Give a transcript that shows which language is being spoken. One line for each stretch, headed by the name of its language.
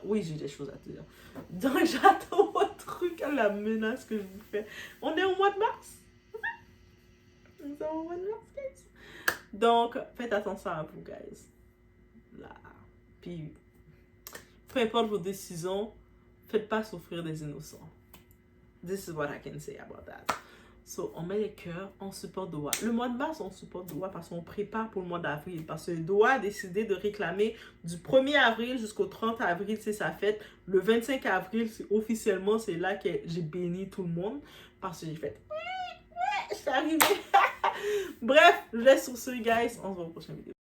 French: Oui, j'ai des choses à te dire. Donc, j'attends votre truc à la menace que je vous fais. On est au mois de mars. On est au mois de mars, guys. Donc, faites attention à vous, guys. Là. Puis, peu importe vos décisions, faites pas souffrir des innocents.
English: This is what I can say about that.
French: So, on met les cœurs, on supporte Doa. Le mois de mars, on supporte Doa parce qu'on prépare pour le mois d'avril. Parce que Doa a décidé de réclamer du 1er avril jusqu'au 30 avril, c'est sa fête. Le 25 avril, officiellement, c'est là que j'ai béni tout le monde. Parce que j'ai fait, je suis arrivée. Bref, je laisse sur ce, guys. On se voit au prochain vidéo.